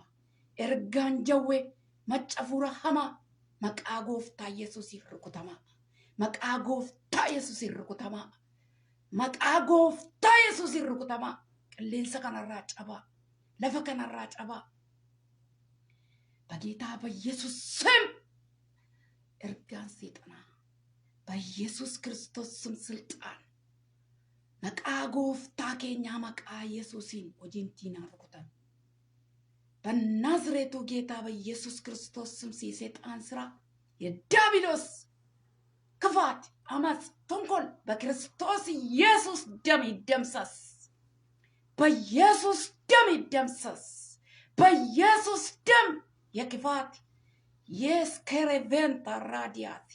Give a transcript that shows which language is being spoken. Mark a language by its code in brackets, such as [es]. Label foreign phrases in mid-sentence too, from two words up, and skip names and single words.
[om] Ergaan jawwee maccafuura hamaa maqaa gooftaa Yesuusiif rukutamaa. Maqaa gooftaa Yesuusiin rukutamaa. Maqaa gooftaa Yesuusiin rukutamaa. Qilleensa kanarraa cabaa. Lafa kanarraa cabaa. [am] በጌታ በኢየሱስ ስም [om] ergaan seexanaa [am] በኢየሱስ ክርስቶስ ስም ስልጣን [om] maqaa gooftaa keenyaa maqaa Yesuusiin hojiin diinaa rukutan. [am] በናዝሬቱ ጌታ በኢየሱስ ክርስቶስ ስም የሰይጣን ስራ የዲያብሎስ ክፋት አመፅ ተንኮል በክርስቶስ ኢየሱስ ደም ይደምሰስ። በኢየሱስ ደም ይደምሰስ። በኢየሱስ ደም የክፋት የስከረቬንታ ራዲያት